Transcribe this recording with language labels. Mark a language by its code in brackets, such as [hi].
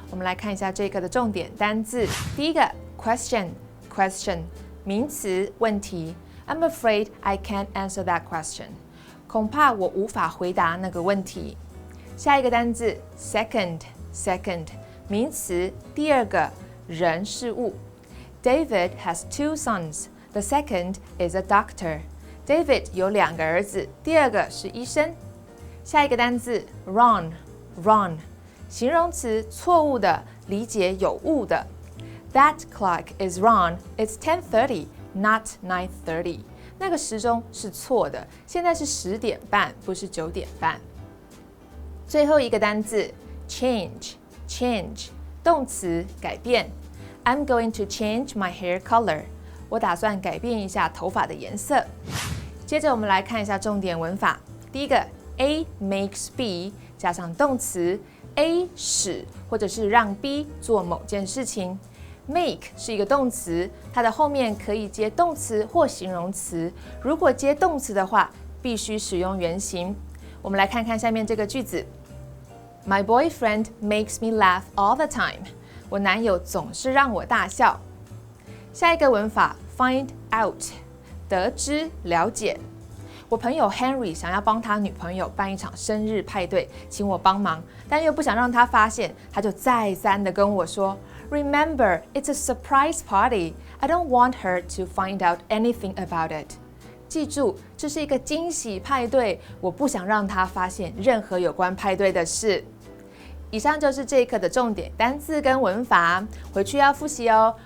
[zh] 我们来看一下这个的重点单字。第一个 question， 名词，问题。 [en] I'm afraid I can't answer that question. [zh] 恐怕我无法回答那个问题。下一个单字 second， 名词，第二个，人事物。 [en] David has 2 sons. The second is a doctor. [zh] David 有2个儿子，第二个是医生。下一个单字 run，形容词错误的，理解有误的。 [en] That clock is wrong. It's 10:30, not 9:30. [zh] 那个时钟是错的，现在是10点半，不是9点半。最后一个单字 change， 动词改变。 [en] I'm going to change my hair color. [zh] 我打算改变一下头发的颜色。接着我们来看一下重点文法。第一个 A makes B 加上动词 A 使或者是让 B 做某件事情。 Make 是一个动词，它的后面可以接动词或形容词。如果接动词的话，必须使用原形。我们来看看下面这个句子。 [en] My boyfriend makes me laugh all the time. [zh] 我男友总是让我大笑。下一个文法 find out 得知了解。我朋友 Henry 想要帮他女朋友办一场生日派对，请我帮忙，但又不想让他发现，他就再三的跟我说 [en] Remember, it's a surprise party. I don't want her to find out anything about it. [zh] 记住，这是一个惊喜派对，我不想让他发现任何有关派对的事。以上就是这一课的重点单字跟文法，回去要复习哦。